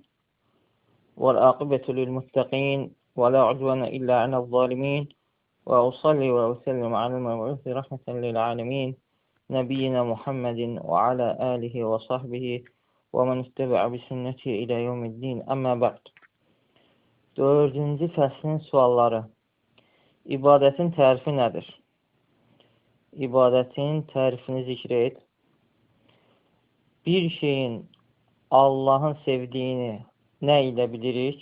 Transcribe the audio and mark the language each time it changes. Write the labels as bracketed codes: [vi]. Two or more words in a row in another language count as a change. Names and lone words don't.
[ar] والعاقبة للمتقين. ولا عدوان إلا على الظالمين. وأصلي وأسلم على المبعوث رحمة للعالمين. نبينا محمد وعلى آله وصحبه ومن اتبع بسنته إلى يوم الدين. أما بعد. [az] 4-cü fəslin sualları. İbadətin tərifi nədir? İbadətin tərifini zikr et. Bir şeyin Allah'ın sevdiyini nə ilə bilirik?